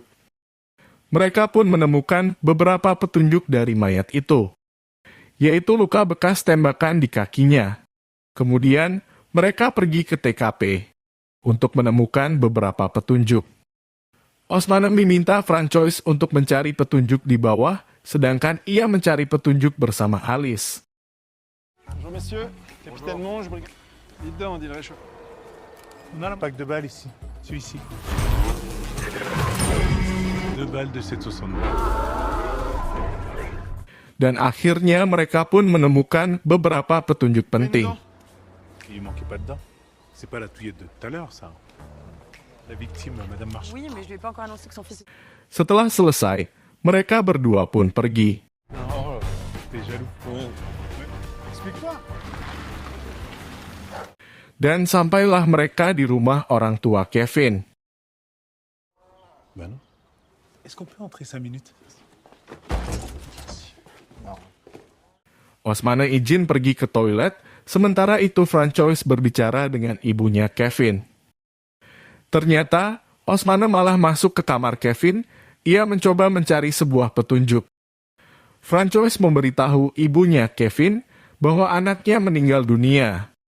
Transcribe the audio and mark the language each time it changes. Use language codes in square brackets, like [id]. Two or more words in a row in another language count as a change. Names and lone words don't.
[id] Mereka pun menemukan beberapa petunjuk dari mayat itu, yaitu luka bekas tembakan di kakinya. Kemudian, mereka pergi ke TKP untuk menemukan beberapa petunjuk. Osman meminta Francois untuk mencari petunjuk di bawah, sedangkan ia mencari petunjuk bersama Alice. [fr] Bonjour messieurs, capitaine Monge, leader, on dirait chaud. On a un pack de balles ici. Celui-ci. 2 balles de 7,62. [id] Dan akhirnya mereka pun menemukan beberapa petunjuk penting. [fr] Il manquait pas dedans. C'est pas la touillette de tout à l'heure, ça. La victime, Madame Marchand. Oui, mais je lui ai pas encore annoncé que son fils... [id] Setelah selesai, mereka berdua pun pergi. [fr] Oh, t'es jaloux. Explique-toi. [id] Dan sampailah mereka di rumah orang tua Kevin. [fr] Bah non. Est-ce qu'on peut entrer 5 minutes? [id] Osman izin pergi ke toilet, sementara itu Francois berbicara dengan ibunya Kevin. Ternyata, Osman malah masuk ke kamar Kevin. Ia mencoba mencari sebuah petunjuk. Francois memberitahu ibunya Kevin bahwa anaknya meninggal dunia.